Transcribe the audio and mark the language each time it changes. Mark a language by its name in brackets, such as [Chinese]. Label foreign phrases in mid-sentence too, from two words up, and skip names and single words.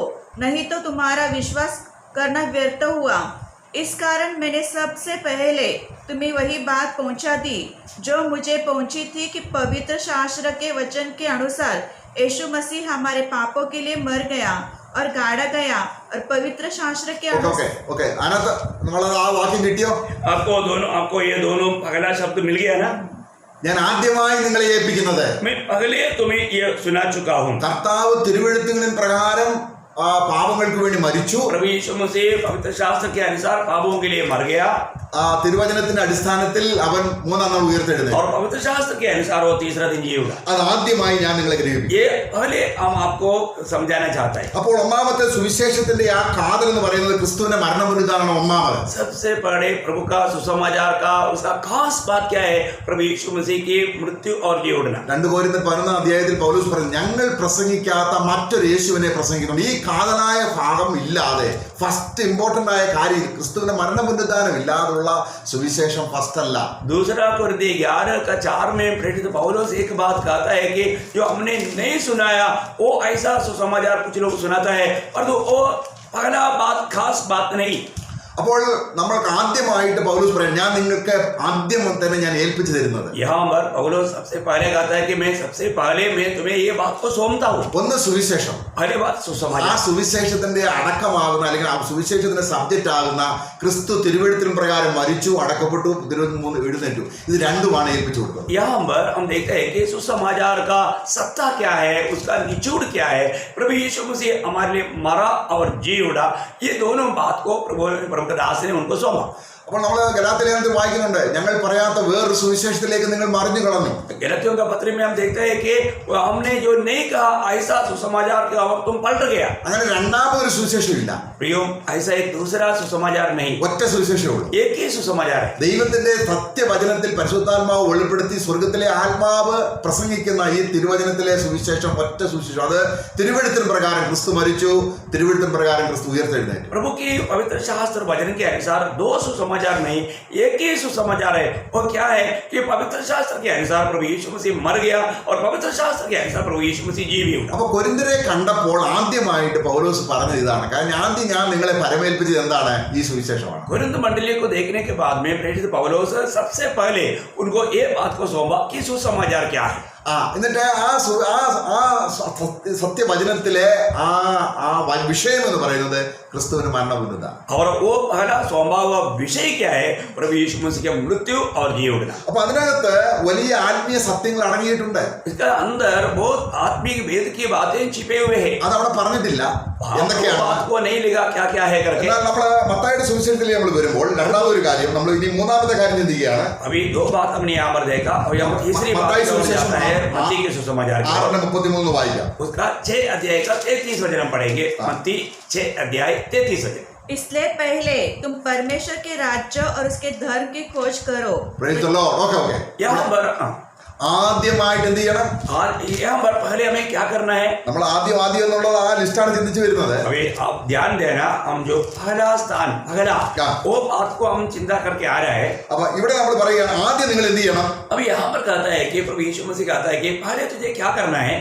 [Hindi] नहीं तो तुम्हारा विश्वास करना व्यर्थ हुआ. इस कारण मैंने सबसे पहले तुम्हें वही बात पहुंचा दी जो मुझे पहुंची थी कि पवित्र शास्त्र के वचन के अनुसार यीशु मसीह हमारे पापों के लिए मर गया और गाड़ा गया और पवित्र शास्त्र के अनुसार. [Malayalam] ഓക്കെ. അതിനകത്ത് നമ്മൾ ആ വാക്യം കിട്ടിയോ? [Hindi] आपको ये दोनों पहला शब्द मिल गया ना. [Malayalam] ഞാൻ ആദ്യമായി നിങ്ങളെ ഏൽപ്പിക്കുന്നത് [Hindi] मैं पहले तुम्हें ये सुना चुका हूँ. [Malayalam] കർത്താവ് തിരുവെഴുത്തുകളിൻ പ്രകാരം പാപങ്ങൾക്ക് വേണ്ടി മരിച്ചു. [Hindi] प्रभु यीशु मसीह पवित्र शास्त्र के अनुसार पापों के लिए मर गया [Malayalam] തിരുവചനത്തിന്റെ അടിസ്ഥാനത്തിൽ അവൻ 3-ാം നാൾ ഉയർത്തെഴുന്നേറ്റു. [Hindi] और पवित्र शास्त्र के अनुसार वो तीसरा दिन जी उठा. [Malayalam] അത് ആദ്യമായി ഞാൻ നിങ്ങളെ ഗ്രഹിപ്പിക്കും. [Hindi] ये पहले हम आपको समझाना चाहता है. [Malayalam] അപ്പോൾ ഒന്നാമത്തെ സുവിശേഷത്തിന്റെ ആ കാതൽ എന്ന് പറയുന്നത് ക്രിസ്തുവിന്റെ മരണമുന്നതാണ് ഒന്നാമത്. [Hindi] सबसे बड़े प्रभु का सुसमाचार का उसका खास बात क्या है? प्रभु यीशु मसीह की मृत्यु और जी उठना. [Malayalam] 2 Corinthians 11-ാം അധ്യായത്തിൽ പൗലോസ് പറഞ്ഞു, ഞങ്ങൾ പ്രസംഗിക്കാത്ത മറ്റൊരു യേശുവിനെ പ്രസംഗിക്കുന്നുണ്ട്. ഈ കാതലായ ഭാഗം ഇല്ലാതെ [English] first important [Malayalam] ആയ കാര്യം ക്രിസ്തുവിന്റെ മരണമുന്നതാനം ഇല്ലാതുള്ള സുവിശേഷം ഫസ്റ്റ് അല്ല. [Hindi] दूसरा कुरिन्थी 11:4 में प्रेरित पौलुस एक बात कहता है कि जो हमने नहीं सुनाया वो ऐसा सुसमाचार कुछ लोग सुनाता है और तो वो पहला बात खास बात नहीं. [Malayalam] അപ്പോൾ നമ്മൾക്ക് ആദ്യമായിട്ട് പൗലോസ് പറയും, ഞാൻ നിങ്ങൾക്ക് ആദ്യം തന്നെ ഞാൻ ഏൽപ്പിച്ചു തരുന്നത്. [Hindi] यहाँ पर पौलुस सबसे पहले कहता है कि मैं सबसे पहले मैं तुम्हें ये बात को सौंपता हूँ. [Malayalam] ഒന്ന് സുവിശേഷം. [Hindi] पहले बात ആ सुसमाचार. [Malayalam] സുവിശേഷത്തിന്റെ അടക്കമാകുന്ന അല്ലെങ്കിൽ ആ സുവിശേഷത്തിന്റെ സബ്ജക്റ്റ് ആകുന്ന ക്രിസ്തു തിരുവെഴുത്തിൻ പ്രകാരം മരിച്ചു, അടക്കപ്പെട്ടു, 3 എഴുന്നേറ്റു. ഇത് രണ്ടുമാണ് ഏൽപ്പിച്ചു കൊടുക്കുന്നത്. [Hindi] यहाँ पर हम देखते हैं कि सुसमाचार का सत्ता क्या है, उसका निचोड़ क्या है. प्रभु यीशु मसीह हमारे लिए मरा और जी उठा. ये दोनों बात को प्रभु दास ने उनको सौंपा. [Malayalam] അപ്പോൾ നമ്മൾ ഗലാത്യലേഖനത്തിൽ വായിക്കുന്നുണ്ട്, ഞങ്ങൾ പറയാത്ത വേറൊരു സുവിശേഷത്തിലേക്ക് നിങ്ങൾ മറിഞ്ഞു കളഞ്ഞു. [Hindi] गलातियों का पत्र में हम देखते हैं कि हमने जो नहीं कहा ऐसा सुसमाचार का और तुम पलट गया. [Malayalam] അങ്ങനെ രണ്ടാമതൊരു സുവിശേഷം ഇല്ല. [Hindi] प्रियो, ऐसा एक दूसरा सुसमाचार नहीं, [Malayalam] ഒറ്റ സുവിശേഷമേ ഉള്ളൂ. [Hindi] एक ही सुसमाचार है. [Malayalam] ദൈവത്തിന്റെ സത്യവചനത്തിൽ പരിശുദ്ധാത്മാവ് വെളിപ്പെടുത്തി സ്വർഗത്തിലെ ആത്മാവ് പ്രസംഗിക്കുന്ന ഈ തിരുവചനത്തിലെ സുവിശേഷം ഒറ്റ സുവിശേഷം. അത് തിരുവെഴുത്തിൻ പ്രകാരം ക്രിസ്തു മരിച്ചു, തിരുവെഴുത്തിൻ പ്രകാരം ക്രിസ്തു ഉയർത്തെഴുന്നേറ്റു. [Hindi] प्रभु की पवित्र शास्त्र वचन के अनुसार दो सुसमाचार नहीं, एक ही सुसमाचार है. वो क्या है कि पवित्र शास्त्र के अनुसार प्रभु यीशु मसीह मर गया और पवित्र शास्त्र के अनुसार प्रभु यीशु मसीह जी भी उठा. [Malayalam] അപ്പൊ കൊരിന്ത്യരെ കണ്ടപ്പോൾ ആദ്യമായിട്ട് പൗലോസ് പറഞ്ഞത് ഇതാണ്. കാരണം ആദ്യം ഞാൻ നിങ്ങളെ പരമേൽപ്പിച്ചത് എന്താണ്? ഈ സുവിശേഷമാണ്. [Hindi] कुरिन्थ मंडली को देखने के बाद में प्रेरित पौलुस सबसे पहले उनको ये बात को सौंपा कि सुसमाचार क्या है. [Malayalam] എന്നിട്ട് ആ സത്യവചനത്തിലെ ആ വിഷയം എന്ന് പറയുന്നത് ക്രിസ്തുവിന് മരണമുന്നത. [Hindi] और वो पहला सौंपा हुआ विषय क्या है? प्रभु यीशु मसीह की मृत्यु और जी उठना. [Malayalam] അപ്പൊ അതിനകത്ത് വലിയ ആത്മീയ സത്യങ്ങൾ അടങ്ങിയിട്ടുണ്ട്. [Hindi] इसका अंदर बहुत आत्मिक वेद की बातें छिपे हुए हैं. [Malayalam] അതവിടെ പറഞ്ഞിട്ടില്ല എന്തൊക്കെയാണ്. [Hindi] बात को नहीं लिखा क्या क्या है करके. [Malayalam] എന്നാൽ നമ്മള് മത്തായിയുടെ സുവിശേഷത്തിൽ നമ്മൾ വരുമ്പോൾ രണ്ടാമതൊരു കാര്യം, നമ്മൾ ഇനി മൂന്നാമത്തെ കാര്യം ചിന്തിക്കുകയാണ്. [Hindi] अभी दो बात हमने यहाँ पर देखा और यहाँ तीसरी बात जाता है मत्ती के सुसमाचार. [Malayalam] 6:33 വായിക്കാം. [Hindi] उसका 6 अध्याय का 33 वचन हम पढ़ेंगे. मत्ती 6 अध्याय 33 वचन. इसलिए पहले तुम परमेश्वर के राज्य और उसके धर्म की खोज करो. [English] Praise the Lord. Okay. [Hindi] यहाँ पर [Malayalam] ആദ്യമായിട്ട് എന്ത് ചെയ്യണം? [Hindi] और यहाँ पर पहले हमें क्या करना है? [Malayalam] നമ്മൾ ആദ്യം എന്നുള്ളത് ആ ലിസ്റ്റാണ് ചിന്തിച്ചു വരുന്നത്. [Hindi] अभी आप ध्यान देना, हम जो पहला स्थान पहला क्या? वो बात को हम चिंता करके आ रहा है. [Malayalam] അപ്പൊ ഇവിടെ നമ്മൾ പറയുകയാണ് ആദ്യം നിങ്ങൾ എന്ത് ചെയ്യണം? [Hindi] अभी यहाँ पर कहता है कि प्रभु यीशु मसीह कहता है कि पहले तुझे क्या करना है?